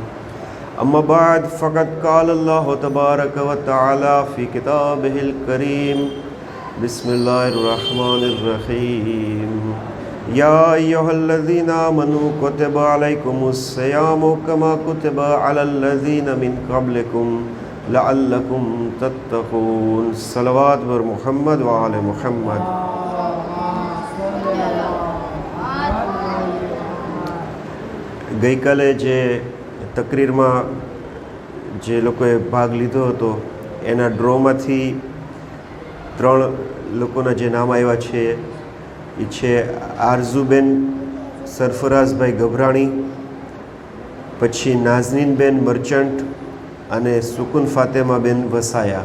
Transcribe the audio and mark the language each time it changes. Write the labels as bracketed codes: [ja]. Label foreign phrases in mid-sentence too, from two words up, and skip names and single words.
[ar] أما بعد، فقد قال الله تبارك وتعالى في كتابه الكريم: بسم الله الرحمن الرحيم. يا أيها الذين آمنوا كتب عليكم الصيام كما كتب على الذين من قبلكم لعلكم تتقون. [fa] صلوات بر محمد و آل محمد. [gu] ગઈકાલે જે તકરીરમાં જે લોકોએ ભાગ લીધો હતો એના ડ્રોમાંથી 3 લોકોના જે નામ આવ્યા છે એ છે આરઝુબેન સરફરાઝભાઈ ગભરાણી, પછી નાઝનીનબેન મર્ચન્ટ અને સુકુન ફાતેમાબેન વસાયા.